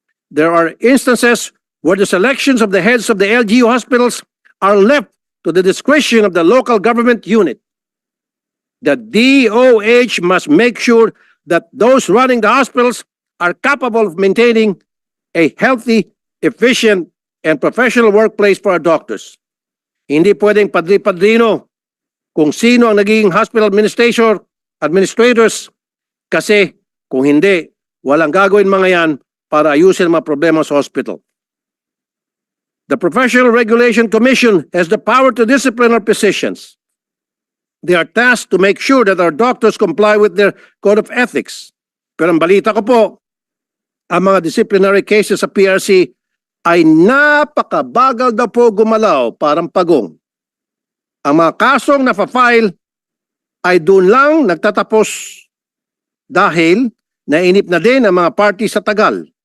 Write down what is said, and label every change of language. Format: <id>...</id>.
<en>There are instances where the selections of the heads of the LGU hospitals are left to the discretion of the local government unit. The DOH must make sure that those running the hospitals are capable of maintaining a healthy, efficient, and professional workplace for our doctors.</en> <tl>Hindi pwedeng padri-padrino kung sino ang naging hospital administrators kasi kung hindi, walang gagawin mga yan para ayusin ang mga problema sa hospital.</tl> <en>The Professional Regulation Commission has the power to discipline our physicians. They are tasked to make sure that our doctors comply with their code of ethics.</en> <tl>Pero ang balita ko po, ang mga disciplinary cases sa PRC ay napakabagal daw po gumalaw, parang pagong. Ang mga kasong na-file ay doon lang nagtatapos dahil nainip na din ang mga party sa tagal.</tl>